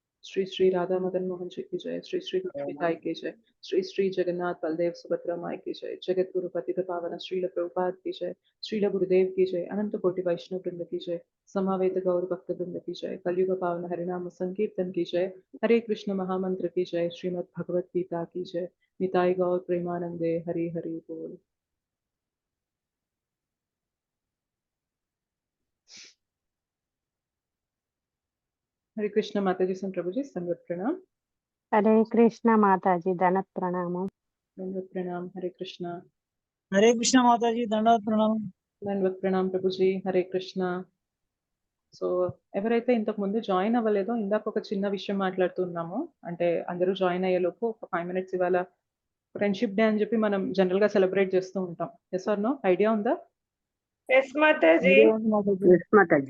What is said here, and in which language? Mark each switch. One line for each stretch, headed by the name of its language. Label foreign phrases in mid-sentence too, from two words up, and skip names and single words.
Hindi: श्री श्री राधा मदन मोहन जी की जय, श्री श्री पिताई की जय, श्री श्री जगन्नाथ बलदेव सुभद्रा माई की जय, जगत गुरु पतित पावन श्रील प्रभुपाद की जय, श्रील गुरुदेव की जय, अनंत कोटि वैष्णव वृंद की जय, समावेत गौर भक्त वृंद की जय, कलयुग पावन हरिनाम संकीर्तन की जय, हरे कृष्ण महामंत्र की जय, श्रीमद् भगवत गीता की जय, निताई गौर प्रेमानंदे, हरि हरि बोल। हरे कृष्ण माता जी प्रभु जी संगत प्रणाम। हरे कृष्ण माताजी दनत प्रणामం दंडवत प्रणाम। हरे कृष्ण। हरे कृष्ण माता जी दंडवत प्रणाम। दंडवत प्रणाम प्रभु जी। हरे कृष्ణ.
Telugu: సో ఎవరైతే ఇంతకు ముందు జాయిన్ అవ్వలేదో ఇందాక ఒక చిన్న విషయం మాట్లాడుతున్నాము. అంటే అందరూ జాయిన్ అయ్యేలోపు ఒక 5 మినిట్స్ ఇవాళ
English: friendship day
Telugu: అని చెప్పి మనం జనరల్ గా సెలబ్రేట్ చేస్తూ ఉంటాం.
English: yes or no?
Telugu: ఐడియా ఉందా? ఎస్ మాతాజీ, మాతాజీ